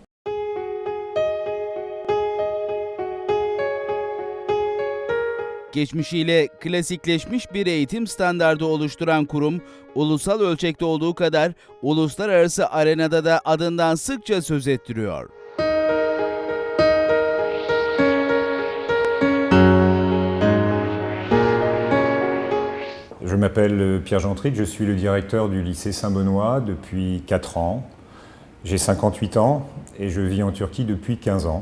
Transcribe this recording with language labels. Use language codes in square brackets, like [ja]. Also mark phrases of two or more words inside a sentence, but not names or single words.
[tr] Geçmişiyle klasikleşmiş bir eğitim standardı oluşturan kurum, ulusal ölçekte olduğu kadar uluslararası arenada da adından sıkça söz ettiriyor. [fr] Je m'appelle Pierre Gentric, je suis le directeur du lycée Saint-Benoît depuis 4 ans. J'ai 58 ans et je vis en Turquie depuis 15 ans.